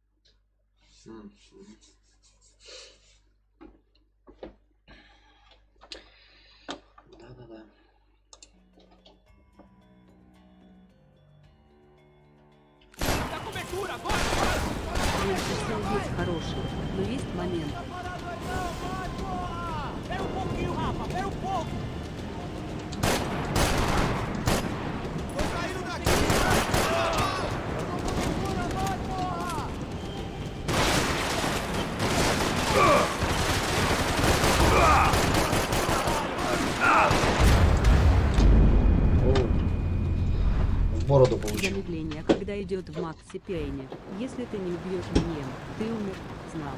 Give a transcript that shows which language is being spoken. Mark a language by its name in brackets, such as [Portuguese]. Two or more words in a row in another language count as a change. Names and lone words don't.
[Russian] Да-да-да. Конечно, все есть хороший, но есть момент. [Portuguese] Espera pouquinho, Rafa, espera pouco. Tô saindo daqui. Vai, porra! [Russian] В бороду получил. Замедление, когда идет в Максе Пейне. Если ты не убьешь меня, ты умер, знал.